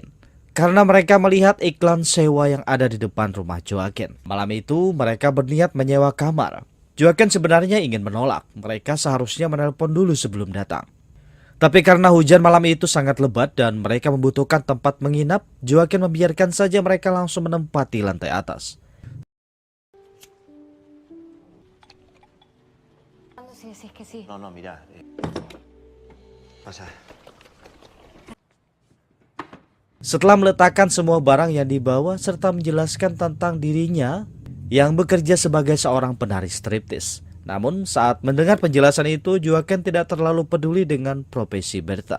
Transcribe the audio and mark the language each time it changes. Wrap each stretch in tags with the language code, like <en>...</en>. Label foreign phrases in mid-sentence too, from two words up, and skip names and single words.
<id>Karena mereka melihat iklan sewa yang ada di depan rumah Joaquin. Malam itu mereka berniat menyewa kamar. Joaquin sebenarnya ingin menolak. Mereka seharusnya menelpon dulu sebelum datang. Tapi karena hujan malam itu sangat lebat dan mereka membutuhkan tempat menginap, Joaquin membiarkan saja mereka langsung menempati lantai atas.</id> <es>No, mira. Pasa.</es> <id>Setelah meletakkan semua barang yang dibawa serta menjelaskan tentang dirinya yang bekerja sebagai seorang penari striptis. Namun saat mendengar penjelasan itu, Joaquin tidak terlalu peduli dengan profesi Berta.</id>